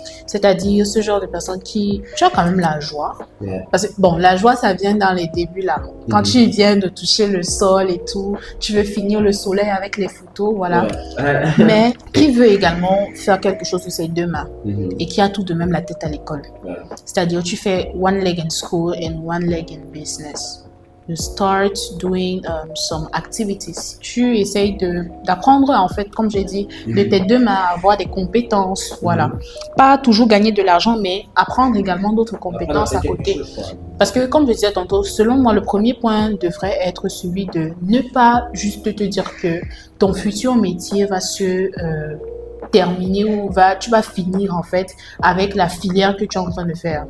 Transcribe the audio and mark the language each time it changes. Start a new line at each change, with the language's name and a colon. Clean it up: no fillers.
French: C'est-à-dire ce genre de personnes qui... Tu as quand même la joie. Parce que, bon, la joie, ça vient dans les débuts, là. Quand tu viens de toucher le sol et tout, tu veux finir le soleil avec les photos, voilà. Mais qui veut également faire quelque chose de ses deux mains et qui a tout de même la tête à l'école. C'est-à-dire, tu fais
English: one leg in school and one leg in business. You start doing some activities.
French: Tu essayes d'apprendre, en fait, comme j'ai dit, de tes deux mains, à avoir des compétences, voilà. Pas toujours gagner de l'argent, mais apprendre également d'autres compétences à côté. Parce que, comme je disais tantôt, selon moi, le premier point devrait être celui de ne pas juste te dire que ton futur métier va se terminer ou tu vas finir en fait avec la filière que tu es en train de faire.